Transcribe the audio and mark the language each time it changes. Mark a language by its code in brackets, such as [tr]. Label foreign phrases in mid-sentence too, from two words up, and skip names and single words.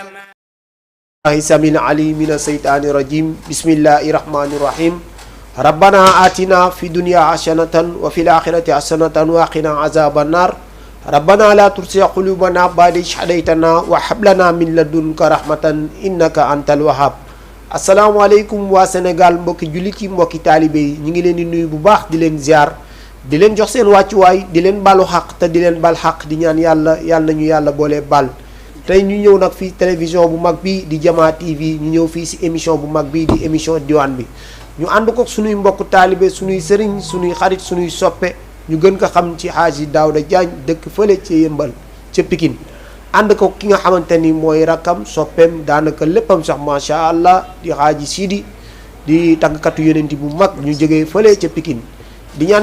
[ar] الله سميع عليم من الشيطان الرجيم بسم الله الرحمن الرحيم ربنا آتنا في الدنيا حسنة وفي الآخرة حسنة وقنا عذاب النار ربنا لا تزغ قلوبنا بعد إذ هديتنا وهب لنا من لدنك رحمة إنك أنت الوهاب [wo] asalaamaaleykum waa Sénégal mbokki jullit yi mbokki taalibe yi ñu ngi leen di nuyu bu baax di leen ziar di leen jox seen wàccuwaay di leen balu xaq te di leen bal xaq di ñaan yàlla nañu yàlla boole bal tey ñu ñëw nag fii télévision bu mag bi di Jama TV ñu ñëw fii si émission bu mag bi di émission diwaan bi ñu ànd ko suñuy mbokk taalibe suñuy sëriñ suñuy xarit suñuy soppe ñu gën ko xam ci Hadji Daouda Diagne dëkk fële ci Yëmbal ca Pikine ànd ko ki nga xamante ni mooy rakkam soppeem daanaka léppam sax [ar] ما شاء الله [wo] di Hadji Sidi di tàggkatu yonent bu mag ñu jógee fële ca Pikine di ñaan